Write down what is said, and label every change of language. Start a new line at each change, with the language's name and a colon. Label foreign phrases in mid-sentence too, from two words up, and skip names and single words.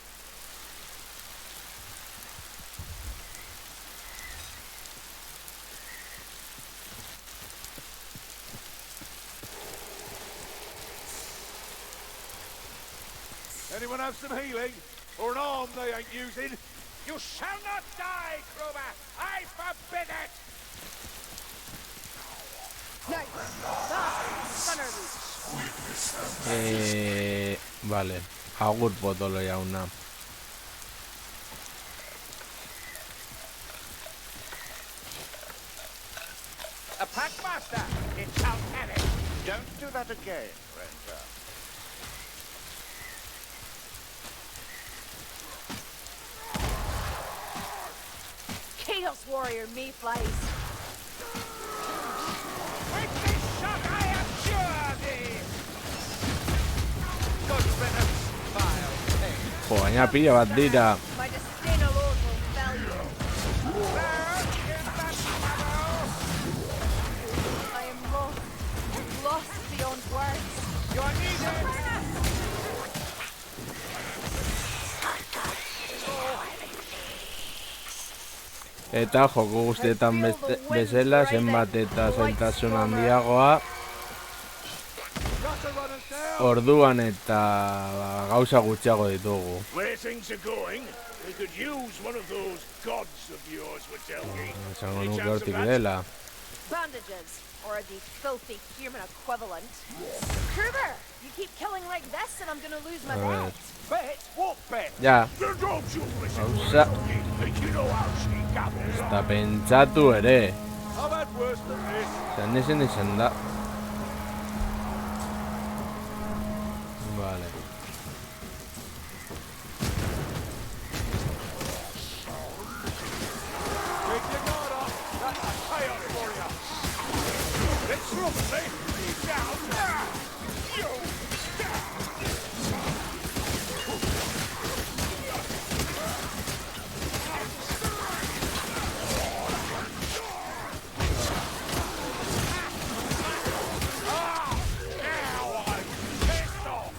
English: Anyone have some healing? Or an arm they ain't using? You shall not die, Kruber! I forbid it!
Basque: Vale, agur potolo jauna.
English: A Packmaster, it shall perish. Don't do that again, Ranger. Chaos Warrior Mayflies. With this shot I abjure thee! Good riddance, vile thing.
Basque: Jo, gaina pila bat dira.
English: My disdain alone will fell you. There, in that shadow! I am lost beyond words. You're needed!
Basque: Eta joko guztietan bezala, zenbat eta zailtasun handiagoa. Orduan eta gauza gutxiago ditugu.
English: Where things are going, we could use one of those gods of yours, Witelgi.
Basque: Esango nuke hortik dela.
English: Bandages, or the filthy human equivalent. Kruber, you keep killing like this and I'm gonna lose my bet. Bet? What bet?
Basque: Ja,
English: The dogs you'll listen
Basque: gauza,
English: to, think you know how she gabbles on.
Basque: eta pentsatu ere.
English: I've had worse than this.
Basque: Zan izan da. Vale.
English: Take your guard off. That's a chaos warrior. It's rough, eh? He's down. You. Now I'm pissed off.